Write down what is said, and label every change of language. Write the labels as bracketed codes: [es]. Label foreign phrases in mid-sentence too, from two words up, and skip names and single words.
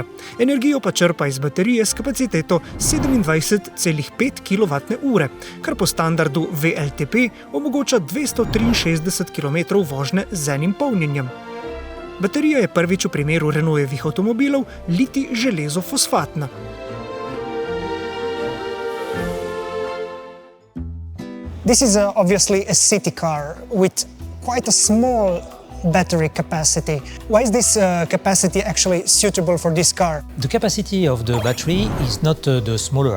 [sl] Energijo pa črpa iz baterije s kapaciteto 27,5 kWh, kar po standardu WLTP omogoča 263 km vožnje z enim polnjenjem. Baterija je prvič v primeru Renaultovih avtomobilov litij železo fosfatna. [en] This is obviously a city car with quite a small battery capacity. Why is this capacity actually suitable for this car? The capacity of the battery is not the smaller.